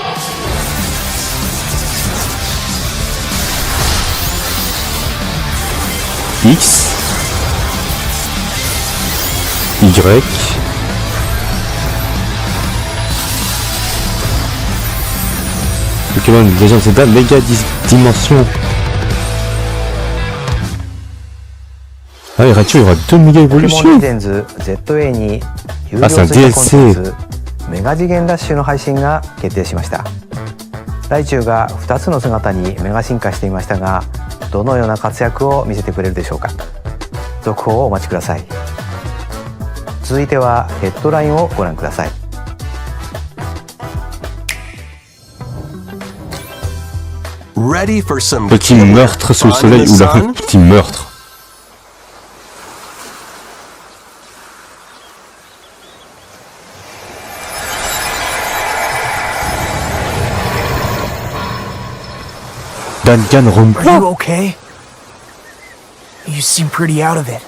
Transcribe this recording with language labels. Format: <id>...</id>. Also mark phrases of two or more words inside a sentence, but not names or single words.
<fr>X, Y, Pokémon Legend Zelda méga dimension. Ah et Raichu il y aura 2 méga évolutions. Ah c'est un DLC.</fr> <ja>メガ次元ダッシュの配信が決定しました。ライチュウが2つの姿にメガ進化していましたが、どのような活躍を見せてくれるでしょうか。続報をお待ちください。続いてはヘッドラインをご覧ください。</ja> <fr>Petit meurtre sous le soleil ou là, petit meurtre.</fr> <en>Are you okay? You seem pretty out of it.</en>